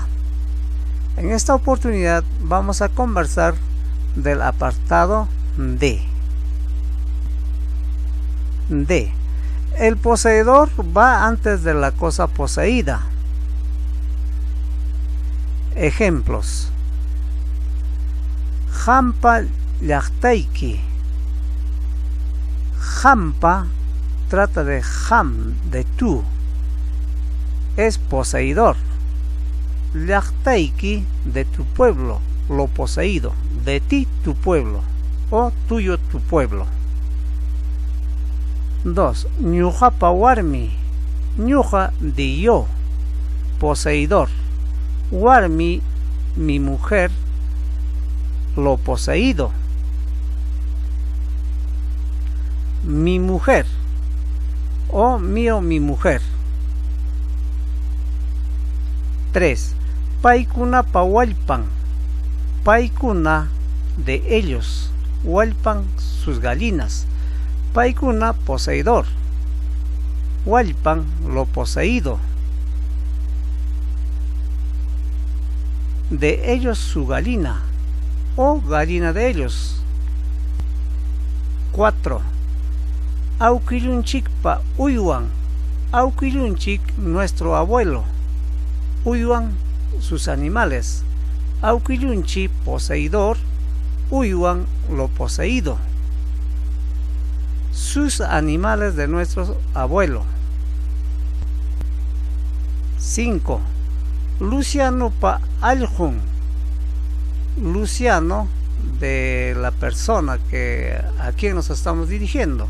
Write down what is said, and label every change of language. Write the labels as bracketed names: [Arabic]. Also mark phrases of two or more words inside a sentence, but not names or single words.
[Spanish] En esta oportunidad vamos a conversar del apartado D. D. El poseedor va antes de la cosa poseída. Ejemplos: [Quechua] Hampa llaqtayki. [Spanish] Hampa trata de ham, de tú, es poseidor. Llaqtayki, de tu pueblo, lo poseído, de ti tu pueblo, o tuyo tu pueblo. 2. [Quechua] Ñuqapa warmi. [Spanish] Ñuqa, de yo, poseidor. Warmi, mi mujer, lo poseído. Mi mujer, o mío, mi mujer. 3. [Quechua] Paikuna pa wallpan. [Spanish] Paikuna, de ellos. Wallpan, sus gallinas. Paikuna, poseidor. Wallpan, lo poseído. De ellos su gallina, o gallina de ellos. 4. [Quechua] Awkillunchikpa uywan. [Spanish] Awkillunchik, nuestro abuelo. Uywan, sus animales. Awkillunchik, poseidor. Uywan, lo poseído. Sus animales de nuestro abuelo. [Quechua] 5. Luciano pa allqun. [Spanish] Luciano, de la persona a quien nos estamos dirigiendo.